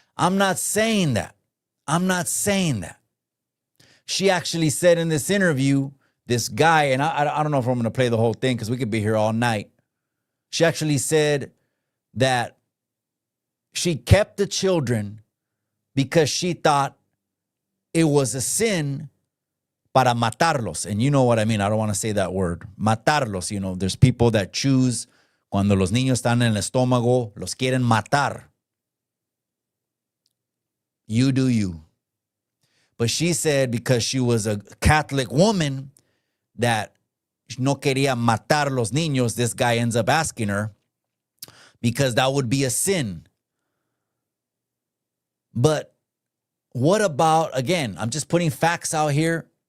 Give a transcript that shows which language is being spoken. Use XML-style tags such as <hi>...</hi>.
<en>I'm not saying that. I'm not saying that. She actually said in this interview, this guy, and I don't know if I'm going to play the whole thing because we could be here all night. She actually said that she kept the children because she thought it was a sin</en> <es>para matarlos.</es> <en>And you know what I mean. I don't want to say that word.</en> <es>Matarlos.</es> <en>You know, there's people that choose</en> <es>cuando los niños están en el estómago, los quieren matar.</es> <en>You do you. But she said because she was a Catholic woman that</en> <es>no quería matar los niños,</es> <en>this guy ends up asking her because that would be a sin. But what about, again, I'm just putting facts out here.</en>